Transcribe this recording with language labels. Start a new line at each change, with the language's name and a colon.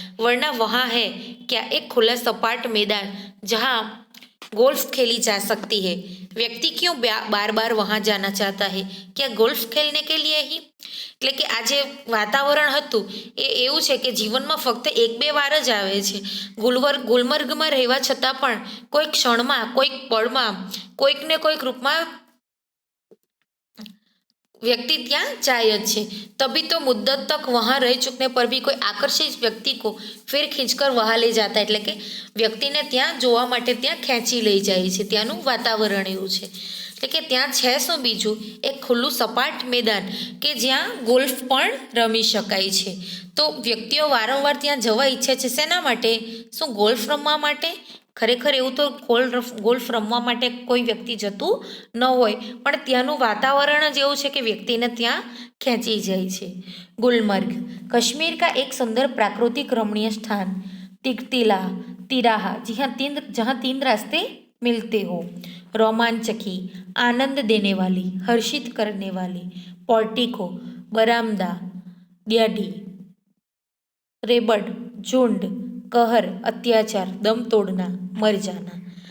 Hindi: वरना वहाँ है क्या एक खुला सपाट मैदान जहाँ गोल्फ खेली जा सकती है। व्यक्ति क्यों बार बार वहाँ जाना चाहता है? क्या गोल्फ खेलने के लिए ही?
Gujarati: એટલે કે આ જે વાતાવરણ હતું એ એવું છે કે જીવનમાં ફક્ત એક બે વાર જ આવે છે। ગુલમર્ગમાં રહેવા છતાં પણ કોઈક ક્ષણમાં કોઈક પળમાં કોઈક ને કોઈક રૂપમાં व्यक्ति ત્યાં જાય જ છે।
Hindi: तभी तो मुद्दत तक वहाँ रह चुकने पर भी कोई आकर्षित व्यक्ति को फिर खींचकर वहाँ ले जाता
Gujarati: એટલે કે વ્યક્તિને ત્યાં જોવા માટે ત્યાં ખેંચી લઈ જાય છે। ત્યાંનું વાતાવરણ એવું છે એટલે કે ત્યાં છે શું બીજું એક ખુલ્લું સપાટ મેદાન કે જ્યાં ગોલ્ફ પણ રમી શકાય છે। તો વ્યક્તિઓ વારંવાર ત્યાં જવા ઈચ્છે છે શેના માટે? શું ગોલ્ફ રમવા માટે? ખરેખર એવું તો ગોલ્ફ રમવા માટે કોઈ વ્યક્તિ જતું ન હોય પણ ત્યાંનું વાતાવરણ જ એવું છે કે વ્યક્તિને ત્યાં ખેંચી જાય છે।
Hindi: गुलमर्ग कश्मीर का एक सुंदर प्राकृतिक रमणीय स्थान। तिराहा जहाँ तीन रास्ते मिलते हो। रोमांचकी आनंद देने वाली हर्षित करने वाली पोर्टिको बरामदा ड्याडी रेबड झुंड कहर अत्याचार दम तोड़ना मर जाना।